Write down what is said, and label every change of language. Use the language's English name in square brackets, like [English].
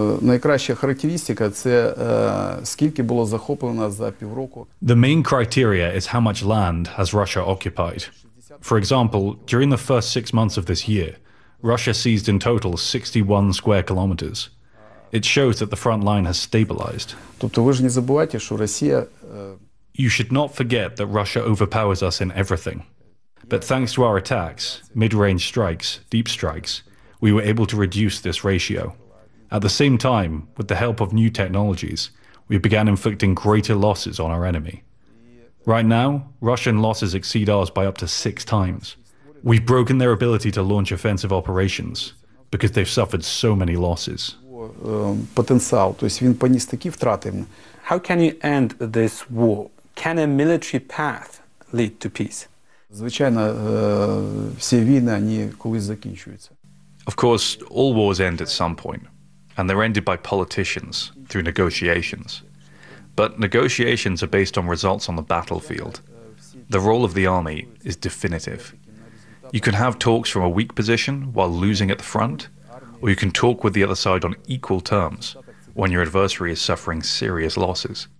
[Ukrainian] Найкраща характеристика – це скільки було захоплено за півроку. [English] The main criteria is how much land has Russia occupied. For example, during the first 6 months of this year, Russia seized in total 61 square kilometers. It shows that the front line has stabilized. [Ukrainian] Тобто ви ж не забувайте, що Росія… [English] You should not forget that Russia overpowers us in everything. But thanks to our attacks, mid-range strikes, deep strikes, we were able to reduce this ratio. At the same time, with the help of new technologies, we began inflicting greater losses on our enemy. Right now, Russian losses exceed ours by up to 6 times. We've broken their ability to launch offensive operations because they've suffered so many losses. How can you end this war? Can a military path lead to peace? [Ukrainian] Звичайно, всі війни, вони колись закінчуються. [English] Of course, all wars end at some point, and they're ended by politicians through negotiations. But negotiations are based on results on the battlefield. The role of the army is definitive. You can have talks from a weak position while losing at the front, or you can talk with the other side on equal terms when your adversary is suffering serious losses.